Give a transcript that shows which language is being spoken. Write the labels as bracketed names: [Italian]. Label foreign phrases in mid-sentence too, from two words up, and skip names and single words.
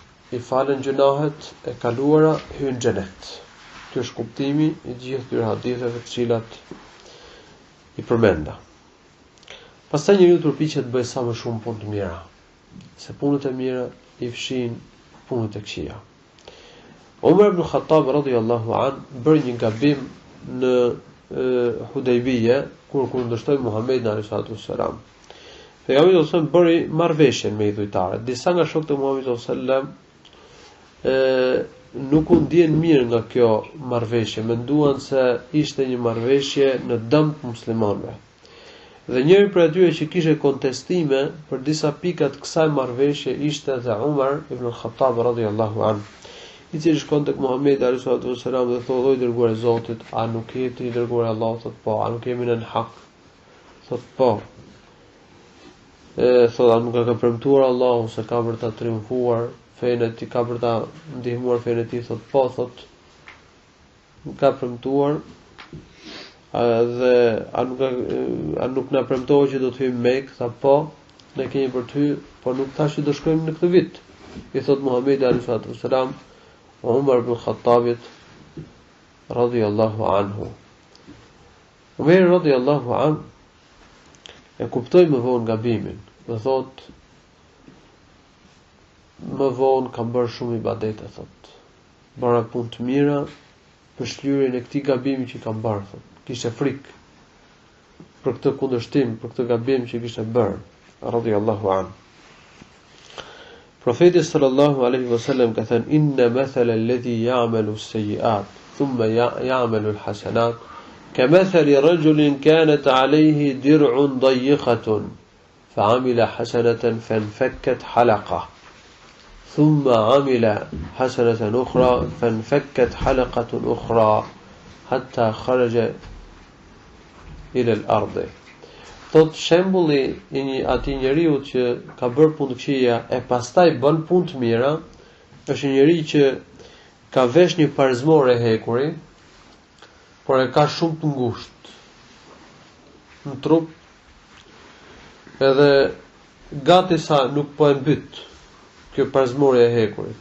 [Albanian] I falen gjunahet e kaluara, hyn në xhenet. Ky është kuptimi I gjithë këtyre haditheve të cilat I përmenda. Pastaj njeriu përpiqet të bëjë sa më shumë punë të mira, se punët e mira I fshin punët e këqija. Umar ibn Khattab [Arabic] رضي الله عن [Albanian] bëri një gabim në Hudejbije kur kundërshtoi Muhamedit [Arabic] عليه الصلاة والسلام. [Albanian] Pejgamberi [Arabic] صلى الله عليه وسلم [Albanian] bëri marrëveshje me idhujtarët. Disa nga shokët e Muhamedit [Arabic] صلى الله عليه وسلم [Albanian] nuk u ndjen mirë nga kjo marrëveshje, menduan se ishte një marrëveshje në dëm të muslimanëve. Dhe njëri prej atyre që kishte kontestime për disa pika të kësaj marrëveshje ishte edhe Umar ibn Khattab [Arabic] رضي الله عنه, [Albanian] I cili shkon tek Muhamedi [Arabic] عليه الصلاة والسلام [Albanian] dhe thotë: "O I dërguar I Zotit, a nuk je ti I dërguar I Allahut?" Thotë: "Po." "A nuk jemi në hak?" Thotë: "Po." Thotë: "A nuk ka premtuar Allahu se ka për ta triumfuar fenë e tij, ka për ta ndihmuar fenë e tij?" Thotë: "Po." Thotë: "Nuk ka premtuar." Dhe a nuk na premtoi që do të hyjmë Mekë? Tha: "Po, ne kemi për të hyrë, por nuk thash që do shkojmë në këtë vit." I thot Muhamedi [Arabic] عليه الصلاة والسلام [Albanian] Umar ibn Khattabit: [Arabic] رضي الله عنه. [Albanian] Umeri [Arabic] رضي الله عنه [Albanian] e kuptoi më vonë gabimin. Dhe thot, më vonë kam bërë shumë ibadete, thot. Bëra punë të mira për shlyrjen e këtij gabimi që kam bërë, thot. Kishte frikë për këtë kundërshtim, për këtë gabim që kishte bërë, [Arabic] رضي الله عنه. [Albanian] Profeti [Arabic] صلى الله عليه وسلم [Albanian] ka thënë: [Arabic] "إن مثل الذي يعمل السيئات ثم يعمل الحسنات كمثل رجل كانت عليه درع ضيقة فعمل حسنة فانفكت حلقة ثم عمل حسنة أخرى فانفكت حلقة أخرى حتى خرج إلى الأرض." [Albanian] Thot shembulli i atij njeriu që ka bërë punë të këqija e pastaj bën punë të mira, është një njeri që ka vesh një parzmore hekuri, por e ka shumë të ngushtë në trup, edhe gati sa nuk po e mbyt kjo parzmore e hekurit.